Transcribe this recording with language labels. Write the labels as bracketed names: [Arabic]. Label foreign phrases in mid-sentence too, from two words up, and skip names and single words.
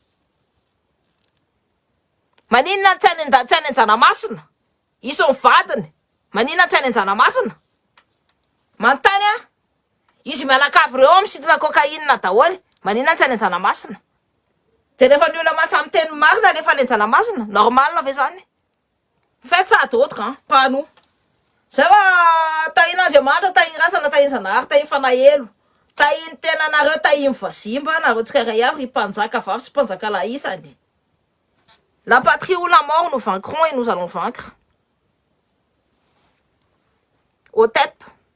[Malagasy] Maninona tsy any an-janamasina? Izy vadiny. Maninona tsy any an-janamasina? Manontany izy mianakavy reo misintona cocaïne daholo. Maninona tsy any an-janamasina? De rehefa ny olona masamy teny marina rehefa any an-janamasina, normal ve zany? [French] Faites ça à d'autres, pas à nous. [Malagasy] Zay va tahin'Andriamanitra, tahin rasana, tahin zanahary, tahin fanahelo, tahin tena nareo, tahin vazimba, nareo tsirairay avy mpanjaka vavy sy mpanjaka lahisany. [French] La patrie ou la mort, nous vaincrons et nous allons vaincre. Au TEP.